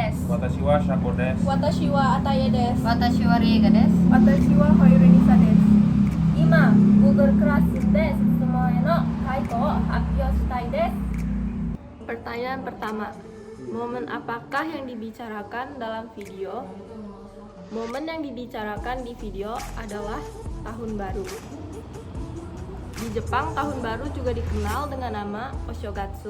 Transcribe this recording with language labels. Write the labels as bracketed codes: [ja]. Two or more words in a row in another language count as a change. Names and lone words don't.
[ja] 私はシャコです. 私はアタヤです. 私はリエガです. Watashi wa Hoirinisa desu. Ima, Google Classroom desu. スモエの解答を発表したいです. [id] Pertanyaan pertama. Momen apakah yang dibicarakan dalam video? Momen yang dibicarakan di video adalah tahun baru. Di Jepang, tahun baru juga dikenal dengan nama Oshogatsu.